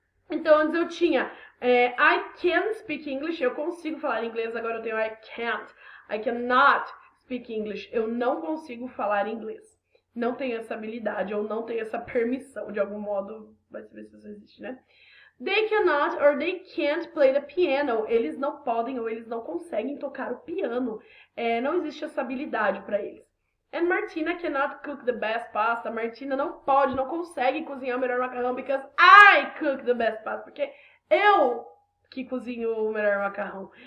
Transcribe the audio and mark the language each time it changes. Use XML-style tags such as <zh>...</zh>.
<pt>Então, antes eu tinha</pt> <en>I can speak English,</en> <pt>eu consigo falar inglês, agora eu tenho</pt> <en>I cannot speak English,</en> <pt>eu não consigo falar inglês. Não tenho essa habilidade, ou não tenho essa permissão, de algum modo, vai saber se isso existe, né?</pt> <en>They cannot or they can't play the piano.</en> <pt>Eles não podem ou eles não conseguem tocar o piano. Não existe essa habilidade para eles.</pt> <en>And Martina cannot cook the best pasta.</en> <pt>Martina não consegue cozinhar o melhor macarrão</pt> <en>because I cook the best pasta.</en> <pt>Porque eu que cozinho o melhor macarrão.</pt>